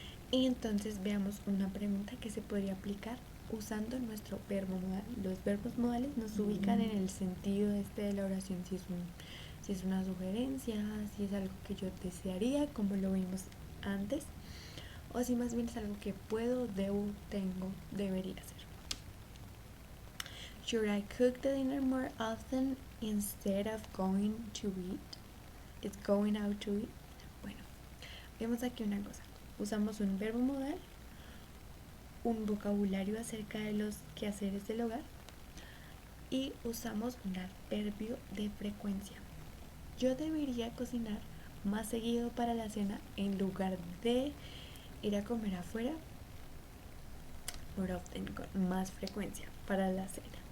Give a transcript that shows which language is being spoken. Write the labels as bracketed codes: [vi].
[es] Y entonces veamos una pregunta que se podría aplicar usando nuestro verbo modal. Los verbos modales nos ubican en el sentido de la oración, si es una sugerencia, si es algo que yo desearía, como lo vimos antes, o si más bien es algo que puedo, debo, tengo, debería hacer. [en] Should I cook the dinner more often instead of going to eat? It's going out to eat. [es] Bueno, vemos aquí una cosa. Usamos un verbo modal, un vocabulario acerca de los quehaceres del hogar y usamos un adverbio de frecuencia. Yo debería cocinar más seguido para la cena en lugar de ir a comer afuera, [en] more often, [es] con más frecuencia para la cena.